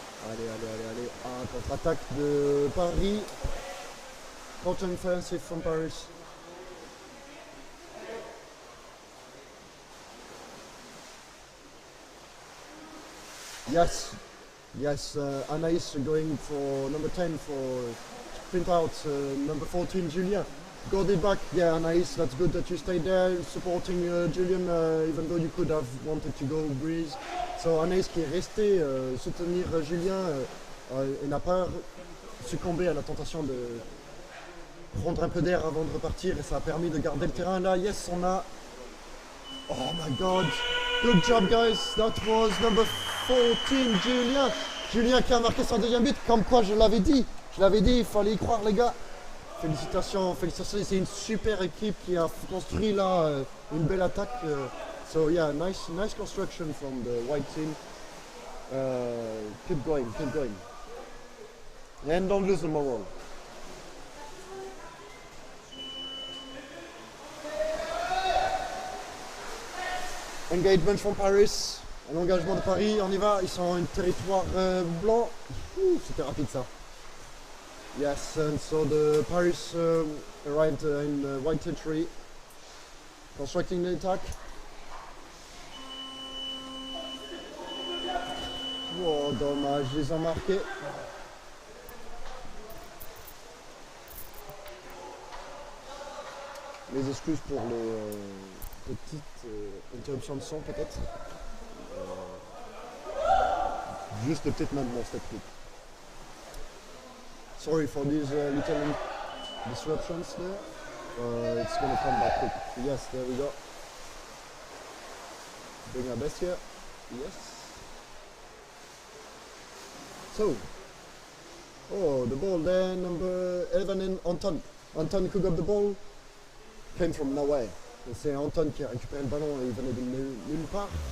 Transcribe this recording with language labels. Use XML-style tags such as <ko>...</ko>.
<fr>Allez. Un contre-attaque de Paris.</fr> <en>Counter-offensive from Paris. Yes, Anaïs going for number 10 for print out number 14, Julien. Got it back, yeah, Anaïs, that's good that you stayed there supporting Julian, even though you could have wanted to go Breeze.</en> <fr>So Anaïs qui est resté soutenir Julien et n'a pas succombé à la tentation de prendre un peu d'air avant de repartir et ça a permis de garder le terrain là. Yes, on a...</fr> <en>Oh my god, good job guys, that was number 14, Julien.</en> <fr>Julien qui a marqué son deuxième but, comme quoi je l'avais dit, il fallait y croire les gars. Félicitations, c'est une super équipe qui a construit là une belle attaque.</fr> <en>So yeah, nice construction from the white team. Keep going. And don't lose the moral. Engagement from Paris.</en> <fr>Un engagement de Paris, on y va, ils sont en territoire blanc. C'était rapide ça.</fr> <en>Yes, and so the Paris arrived in white territory, constructing the attack.</en> <fr>Oh, dommage, ils ont marqué. les excuses pour les petites interruptions de son peut-être. Juste peut-être même mon step clip.</fr> <en>Sorry for these little disruptions there. It's gonna come back quick. Yes, there we go. Doing our best here. Yes. So, oh, the ball there, number 11 in Anton. Anton who got the ball, came from nowhere.</en> <fr>C'est Anton qui a récupéré le ballon et il venait de nulle part.</fr>